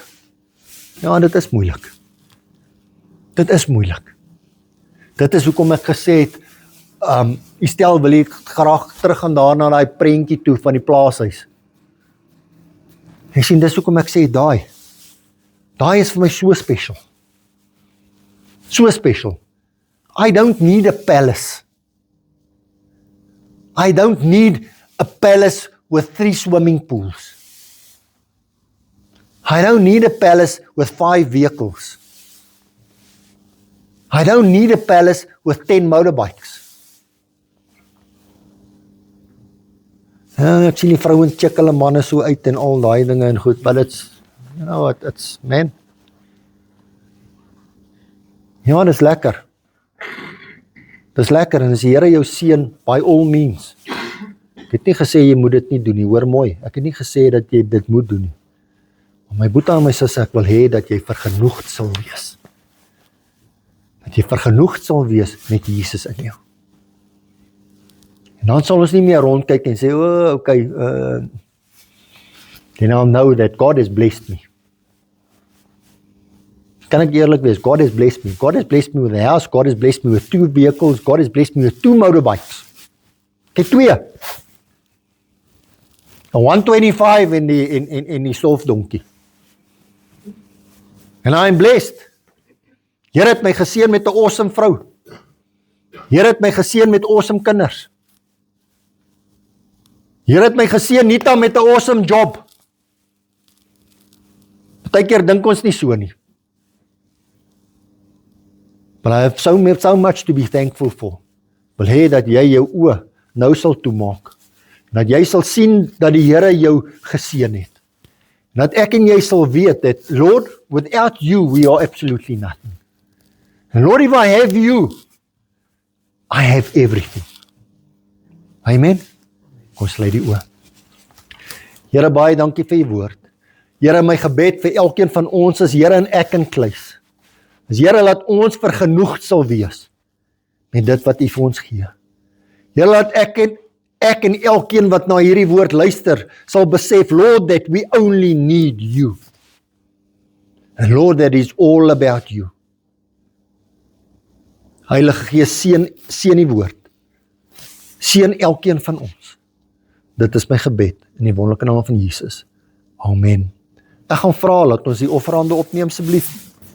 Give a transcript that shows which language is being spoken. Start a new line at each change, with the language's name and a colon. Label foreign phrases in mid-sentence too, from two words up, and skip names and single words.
Afrikaans: Ja, dit is moeilik. Dit is moeilik. Dit is hoekom ek gesê het, stel wil ek graag terug gaan daar na die prentjie toe van die plaashuis. Jy sien, dis hoekom ek sê, daai is vir my so special.
English: So special. I don't need a palace. I don't need a palace with 3 swimming pools. I don't need a palace with 5 vehicles. I don't need a palace with 10 motorbikes.
Afrikaans: Ek sien die vrouens check hulle manne so uit en al daai dinge en goed,
English: but it's, you know what, it's, man.
Afrikaans: Ja, dis lekker. Dis lekker, en as die Here jou seën,
English: by all means.
Afrikaans: Ek het nie gesê jy moet dit nie doen nie, hoor mooi. Ek het nie gesê dat jy dit moet doen nie. Maar my boetie en my sussie, ek wil hê dat jy vergenoegd sal wees. Dat jy vergenoegd sal wees met Jesus in jou. En dan sal ons nie meer rondkyk en sê,
English: okay, then I'll know that God has blessed me.
Afrikaans: Kan ek eerlik wees,
English: God has blessed me. God has blessed me with a house, God has blessed me with 2 vehicles, God has blessed me with 2 motorbikes.
Afrikaans: Kyk, 2. 'n 125 in die stofdonkie.
English: And I'm blessed.
Afrikaans: Here het my geseën met 'n awesome vrou. Here het my geseën met awesome kinders. Here het my geseën nie dan met 'n awesome job. Partykeer dink ons nie so nie.
English: But I have so much to be thankful for.
Afrikaans: Wil hê dat jy jou oë nou sal toemaak. Dat jy sal sien dat die Here jou geseën het. dat ek en jy sal weet dat,
English: Lord, without you, we are absolutely nothing. And Lord, if I have you, I have everything.
Afrikaans: Amen? Kom sluit die oë. Here, baie dankie vir u woord. Here, my gebed vir elkeen van ons is, Here, en ek inkluis. Is Here, laat ons vergenoegd sal wees met dit wat u vir ons gee. Here, laat ek en elkeen wat na hierdie woord luister, sal besef,
English: Lord, that we only need you. And Lord, that is all about you.
Afrikaans: Heilige Gees, seën die woord. Seën elkeen van ons. Dit is my gebed in die wonderlike naam van Jesus. Amen. Ek gaan vra, laat ons die offerhande opneem asseblief.